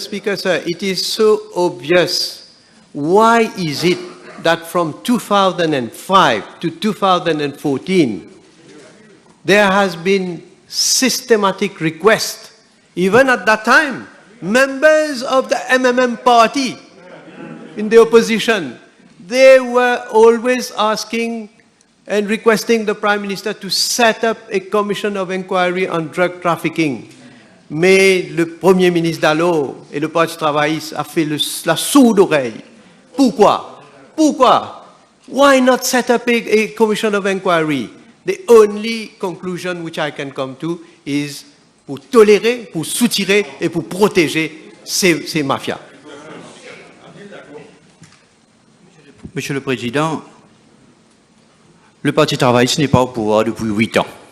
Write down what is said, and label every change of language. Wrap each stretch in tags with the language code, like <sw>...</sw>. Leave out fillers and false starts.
<en>Speaker, sir, it is so obvious. Why is it that from 2005 to 2014, there has been systematic request, even at that time, members of the MMM party in the opposition, they were always asking and requesting the Prime Minister to set up a commission of inquiry on drug trafficking.</en> <fr>Mais le Premier ministre d'alors et le Parti travailliste a fait la sourde oreille. Pourquoi? Pourquoi?</fr> <en>Why not set up a commission of inquiry? The only conclusion which I can come to is</en> <fr>pour tolérer, pour soutirer et pour protéger ces mafias. Monsieur le Président, le Parti travailliste n'est pas au pouvoir depuis 8 ans.</fr>